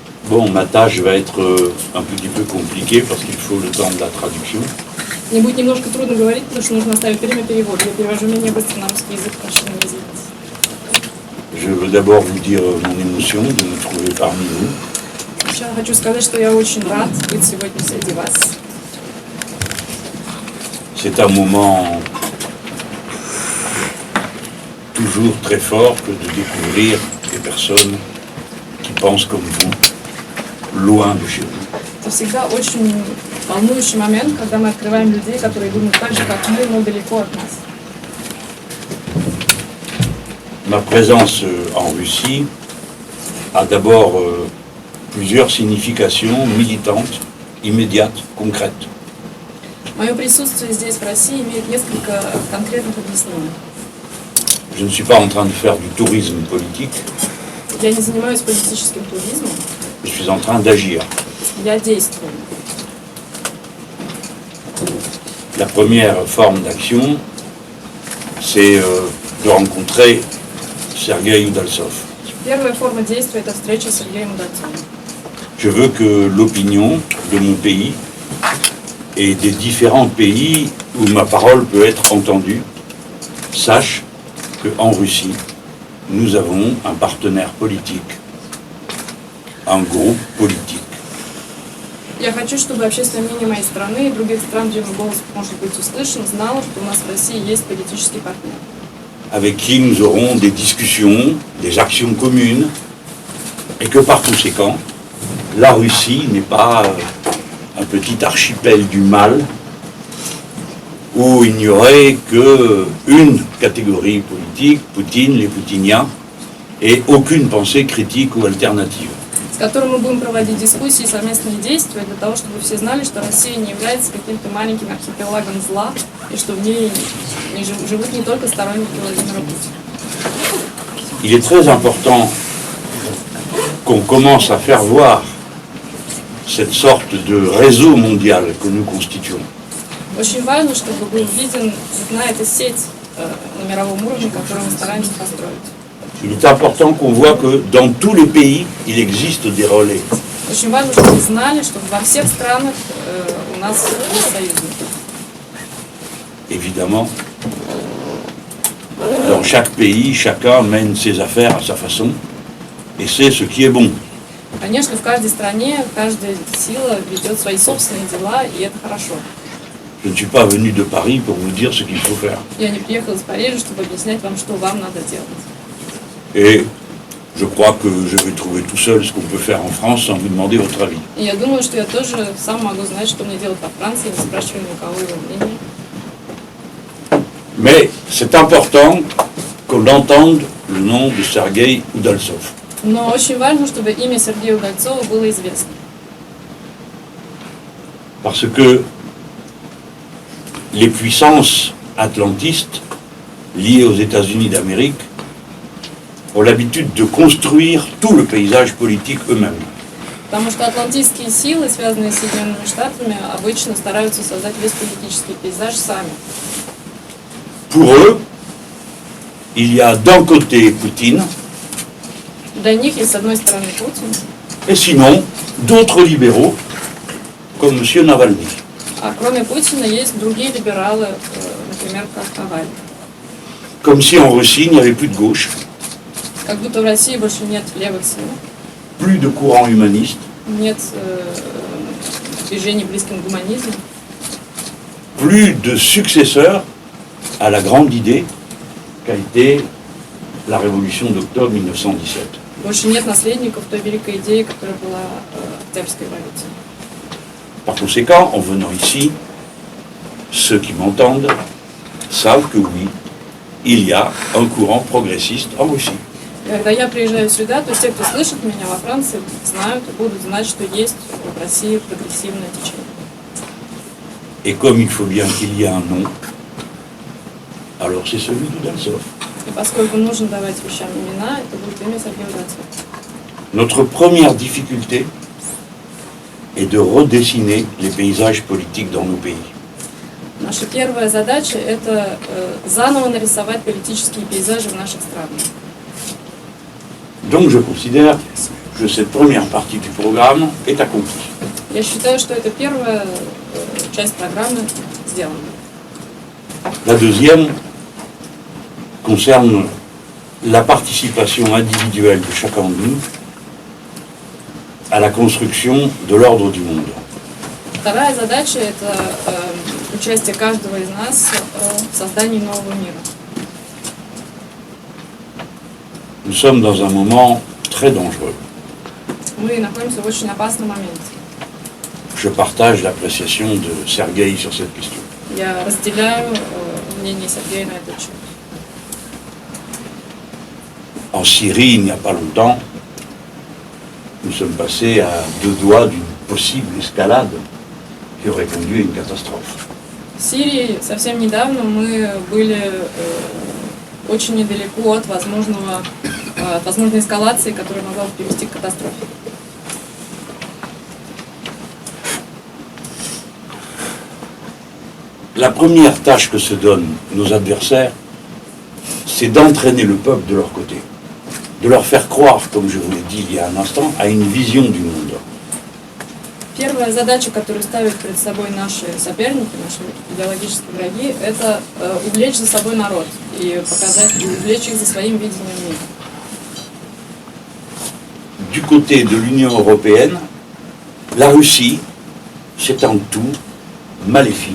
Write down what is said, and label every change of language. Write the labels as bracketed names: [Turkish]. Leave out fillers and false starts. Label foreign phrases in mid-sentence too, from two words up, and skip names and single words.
[French] Bon, ma tâche va être un petit peu compliquée parce qu'il faut le temps de la traduction. [Russian] Мне будет немножко трудно говорить, потому что нужно оставить время перевода. Я перевожу менее быстро на русский язык, прошу меня извинить. [French] Je veux d'abord vous dire mon émotion de me trouver parmi vous. [Russian] Сначала хочу сказать, что я очень рад быть сегодня среди вас. [French] C'est un moment toujours très fort que de découvrir des personnes qui pensent comme vous, loin de chez vous. [Russian] Это всегда очень волнующий момент, когда мы открываем людей, которые думают так же, как мы, но далеко от нас. [French] Ma présence en Russie a d'abord plusieurs significations militantes, immédiates, concrètes. [Russian] Мое присутствие здесь, в России, имеет несколько конкретных объяснений. [French] Je ne suis pas en train de faire du tourisme politique, [Russian] Я не занимаюсь политическим туризмом, [French] je suis en train d'agir. [Russian] я действую. [French] La première forme d'action, c'est de rencontrer Sergueï Udaltsov. [Russian] Первая форма действия – это встреча с Сергеем Удальцовым. [French] Je veux que l'opinion de mon pays et des différents pays où ma parole peut être entendue sache qu'en Russie, nous avons un partenaire politique, un groupe politique. [Russian] Я хочу, чтобы общественное мнение моей страны и других стран, где мой голос может быть услышан, знало, что у нас в России есть политический партнер, [French] Avec qui nous aurons des discussions, des actions communes, et que par conséquent, la Russie n'est pas un petit archipel du mal, où il n'y aurait qu'une catégorie politique, Poutine, les poutiniens, et aucune pensée critique ou alternative. [Russian] с которым мы будем проводить дискуссии и совместные действия для того, чтобы все знали, что Россия не является каким-то маленьким архипелагом зла, и что в ней живут не только сторонники Владимира Путина. [French] Il est très important qu'on commence à faire voir cette sorte de réseau mondial que nous constituons. [Russian] Очень важно, чтобы был виден, видна эта сеть на мировом уровне, которую мы стараемся построить. [French] Il est important qu'on voit que dans tous les pays, il existe des relais. [Russian] Очень важно, чтобы вы знали, что во всех странах у нас есть союзники. [French] Évidemment, dans chaque pays, chacun mène ses affaires à sa façon, et c'est ce qui est bon. [Russian] Конечно, в каждой стране каждая сила ведет свои собственные дела, и это хорошо. [French] Je ne suis pas venu de Paris pour vous dire ce qu'il faut faire. [Russian] Я не приехала из Парижа, чтобы объяснять вам, что вам надо делать. [French] Et je crois que je vais trouver tout seul ce qu'on peut faire en France sans vous demander votre avis. [Russian] И я думаю, что я тоже сам могу знать, что мне делать во Франции, не спрашивая ни у кого его мнения. [French] Mais c'est important qu'on entende le nom de Sergueï Udaltsov. [Russian] Но очень важно, чтобы имя Сергея Удальцова было известно. [French] Parce que les puissances atlantistes liées aux États-Unis d'Amérique ont l'habitude de construire tout le paysage politique eux-mêmes. [Russian] Потому что атлантические силы, связанные с Соединенными Штатами, обычно стараются создать весь политический пейзаж сами. [French] Pour eux, il y a d'un côté Poutine, [Russian] Для них есть, с одной стороны, Путин, [French] et sinon d'autres libéraux, comme M. Navalny. [Russian] а кроме Путина есть другие либералы, например, как Навальный. [French] Comme si en Russie, il n'y avait plus de gauche, [Russian] Как будто в России больше нет левых сил, [French] plus de courant humaniste, [Russian] нет движений близким к гуманизму, [French] plus de successeurs à la grande idée qu'a été la révolution d'octobre 1917. [Russian] больше нет наследников той великой идеи, которая была Октябрьской революцией. [French] Par conséquent, en venant ici, ceux qui m'entendent savent que oui, il y a un courant progressiste en Russie. [Russian] Когда я приезжаю сюда, то те, кто слышит меня во Франции, знают и будут знать, что есть в России прогрессивное течение. [French] Et comme il faut bien qu'il y ait un nom, alors c'est celui d'Udaltsov. [Russian] И поскольку нужно давать вещам имена, это будет имя Сергея Удальцова. [French] Notre première difficulté est de redessiner les paysages politiques dans nos pays. [Russian] Наша первая задача – это заново нарисовать политические пейзажи в наших странах. [French] Donc je considère que cette première partie du programme est accomplie. [Russian] Я считаю, что это первая часть программы сделана. [French] La deuxième concerne la participation individuelle de chacun de nous à la construction de l'ordre du monde. [Russian] Вторая задача – это участие каждого из нас в создании нового мира. [French] Nous sommes dans un moment très dangereux. [Russian] Мы находимся в очень опасном моменте. [French] Je partage l'appréciation de Sergueï sur cette question. [Russian] Я разделяю мнение Сергея на этот счет. [French] En Syrie, il n'y a pas longtemps, nous sommes passés à 2 doigts d'une possible escalade qui aurait conduit à une catastrophe. [Russian] В Сирии совсем недавно мы были очень недалеко от возможной эскалации, которая могла бы привести к катастрофе. [French] La première tâche que se donnent nos adversaires, c'est d'entraîner le peuple de leur côté, de leur faire croire, comme je vous l'ai dit il y a un instant, à une vision du monde. [Russian] Первая задача, которую ставят перед собой наши соперники, наши идеологические враги, это увлечь за собой народ и увлечь их за своим видением мира. [French] Du côté de l'Union européenne, la Russie, c'est un tout maléfique.